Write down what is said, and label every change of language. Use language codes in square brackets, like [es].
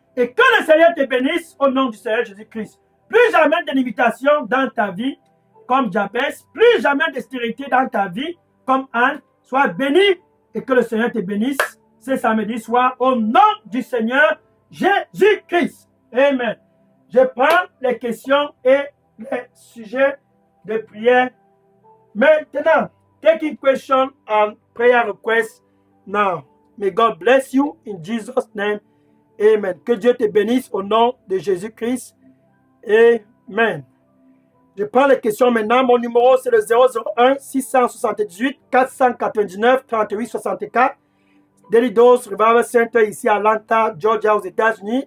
[fr] Et que le Seigneur te bénisse au nom du Seigneur Jésus-Christ. Plus jamais de limitation dans ta vie comme Jabez, plus jamais de stérilité dans ta vie comme Anne. Sois béni et que le Seigneur te bénisse ce samedi soir au nom du Seigneur Jésus-Christ. Amen. Je prends les questions et les sujets de prière. Maintenant, [en] taking question and prayer request now. May God bless you in Jesus' name. Amen. [fr] Que Dieu te bénisse au nom de Jésus-Christ. Amen. Je prends les questions maintenant. Mon numéro, c'est le 001 678 499 38 64. Daily Dose Revival Center ici à Atlanta, Georgia, aux États-Unis.